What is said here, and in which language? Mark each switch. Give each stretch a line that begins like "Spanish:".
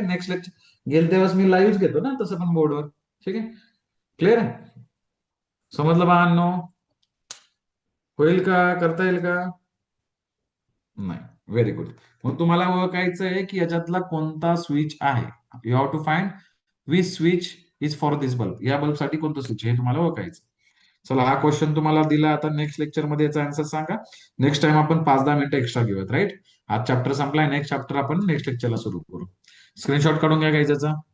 Marathi: Next lecture गेल तेव्हाच मी live घेतो ना तसं पण बोर्डवर. ठीक आहे. क्लिअर आहे? समजलं बाळांनो? होईल का? करता येईल का? नाही. Very good. मग तुम्हाला ओळखायचं आहे की याच्यातला कोणता स्विच आहे.
English: You have to find which switch is for this bulb.
Marathi: या बल्ब साठी कोणतं स्विच हे तुम्हाला ओळखायचं. चला, हा क्वेश्चन तुम्हाला दिला. आता नेक्स्ट लेक्चर मध्ये याचा आन्सर सांगा. नेक्स्ट टाइम आपण 5-10 मिनिटं एक्स्ट्रा घेऊयात, राईट? आज चॅप्टर संपलाय, नेक्स्ट चॅप्टर आपण नेक्स्ट लेक्चरला सुरू करू. स्क्रीनशॉट काढून घ्या काही त्याचा.